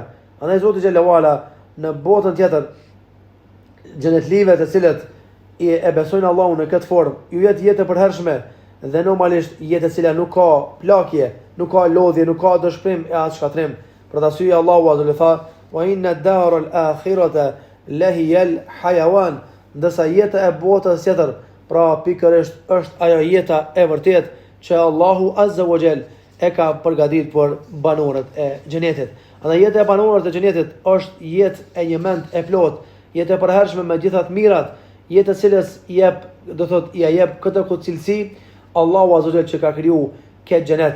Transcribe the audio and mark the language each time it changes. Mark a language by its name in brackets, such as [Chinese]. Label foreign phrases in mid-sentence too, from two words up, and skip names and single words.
[Albanian] Andaj Zoti [Arabic] جل وعلا [Albanian] në botën tjetër, xhenetlive të cilët e besojnë Allahun në këtë formë, ju jetë e përhershme dhe normalisht jetë e cila nuk ka plakje, nuk ka lodhje, nuk ka dëshpërim e as shkatrim. Për arsye Allahu [Arabic] عز وجل, وإن الدار الآخرة لهي الحيوان, [Albanian] ndërsa jeta e botës tjetër, pra pikërisht është ajo jeta e vërtetë që Allahu [Arabic] عز وجل [Albanian] e ka përgatitur për banorët e xhenetit. Andaj jeta e banorëve të xhenetit është jetë e një mend e plot, jetë e përhershme me gjitha të mirat, jetë e cilës ia jep këtë cilësi Allahu [Arabic] عز وجل [Albanian] që ka kriju këtë xhenet.